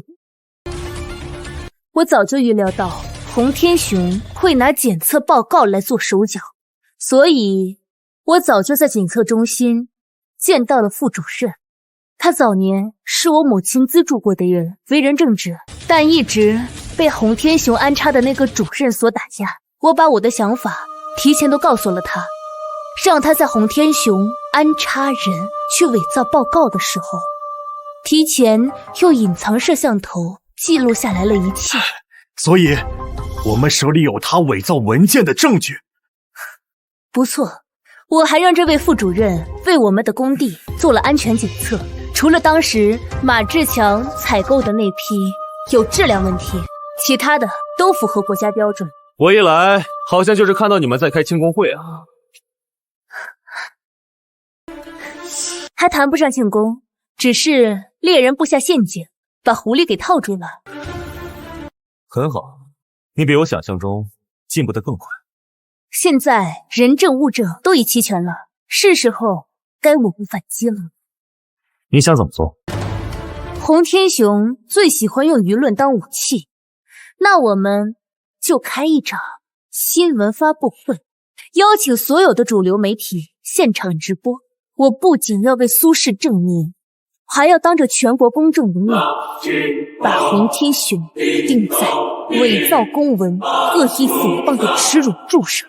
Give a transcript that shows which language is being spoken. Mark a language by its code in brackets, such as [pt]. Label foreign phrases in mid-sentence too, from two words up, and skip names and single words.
[zh] 我早就預料到洪天雄會拿檢測報告來做手腳，所以我早就在檢測中心見到了副主任。他早年是我母親資助過的人，為人正直，但一直被洪天雄安插的那個主任所打壓。我把我的想法提前都告訴了他，讓他在洪天雄安插人去偽造報告的時候，提前用隱藏攝像頭記錄下來了一切。所以我們手裡有他偽造文件的證據。不錯，我還讓這位副主任為我們的工地做了安全檢測，除了當時馬志強採購的那批有質量問題，其他的都符合國家標準。我一來好像就是看到你們在開慶功會啊。還談不上慶功，只是獵人布下陷阱，把狐狸給套住了。很好，你比我想象中进步得更快。现在人证物证都已齐全了，是时候該我们反擊了。你想怎麼做？洪天雄最喜歡用輿論當武器，那我們就開一場新聞發布會，邀請所有的主流媒體現場直播。我不僅要為蘇氏證明，還要當着全國公眾的面，把洪天雄釘在偽造公文、惡意誹謗的恥辱柱上。